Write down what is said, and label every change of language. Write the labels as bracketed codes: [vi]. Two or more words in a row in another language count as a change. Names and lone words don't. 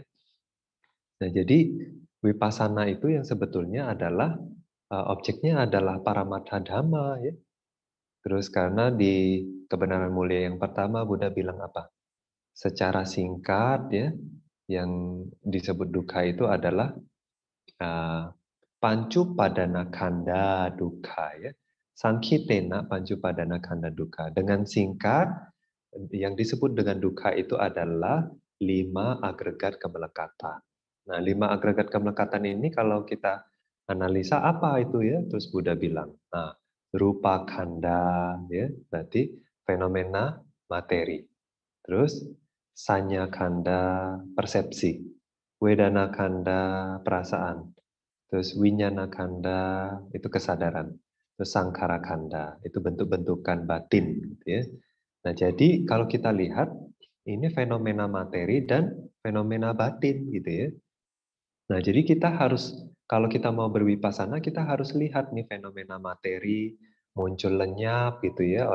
[id] Nah, jadi vipassana itu yang sebetulnya adalah objeknya adalah [pi] paramattha dhamma [id] ya. Terus karena di kebenaran mulia yang pertama Buddha bilang apa? Secara singkat ya, yang disebut dukkha itu adalah [pi] pancu padana khanda dukkha [id] ya. [pi] Sangkhitena pancu padana khanda dukkha. [id] Dengan singkat, yang disebut dengan dukkha itu adalah 5 agregat kemelekatan. Nah, 5 agregat kemelekatan ini kalau kita analisa apa itu ya? Terus Buddha bilang, nah, [pi] rupa khanda [id] ya, berarti fenomena materi. Terus [pi] sanya khanda [id] persepsi, [pi] wedana khanda [id] perasaan, terus [pi] winyana khanda [id] itu kesadaran, terus [pi] sangkara khanda [id] itu bentuk-bentukan batin gitu ya. Nah, jadi kalau kita lihat ini fenomena materi dan fenomena batin gitu ya. Nah, jadi kita harus kalau kita mau berwipasana kita harus lihat nih fenomena materi muncul lenyap gitu ya.